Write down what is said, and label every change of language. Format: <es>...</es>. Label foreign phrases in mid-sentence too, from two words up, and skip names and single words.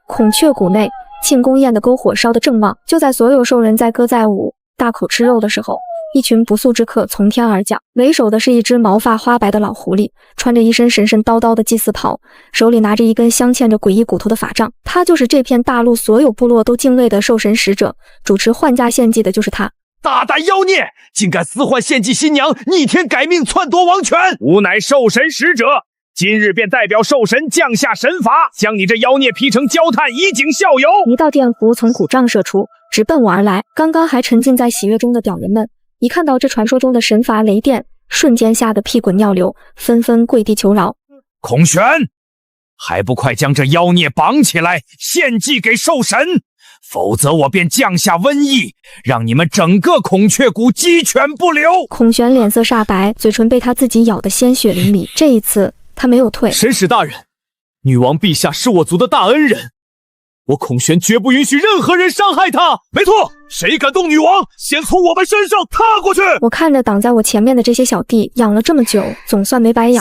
<zh>孔雀谷內，慶功宴的篝火燒得正旺。就在所有獸人載歌載舞、大口吃肉的時候，一群不速之客從天而降。為首的是一隻毛髮花白的老狐狸，穿着一身神神叨叨的祭祀袍，手裡拿着一根鑲嵌着詭異骨頭的法杖。他就是這片大陸所有部落都敬畏的獸神使者，主持換嫁獻祭的就是他。大膽妖孽，竟敢私換獻祭新娘，逆天改命，篡奪王權！吾乃獸神使者，今日便代表獸神降下神罰，將你這妖孽劈成焦炭，以儆效尤。一道電弧從古杖射出，直奔我而來。剛剛還沉浸在喜悅中的屌人們，一看到這傳說中的神罰雷電，瞬間嚇得屁滾尿流，紛紛跪地求饒。孔玄，還不快將這妖孽綁起來，獻祭給獸神！否則我便降下瘟疫，讓你們整個孔雀谷雞犬不留。孔玄臉色煞白，嘴唇被他自己咬得鮮血淋漓。這一次他沒有退。神使大人，女王陛下是我族的大恩人，我孔玄絕不允許任何人傷害她。沒錯，誰敢動女王，先從我們身上踏過去。我看着擋在我前面的這些小弟養了這麼久，總算沒白養。</zh>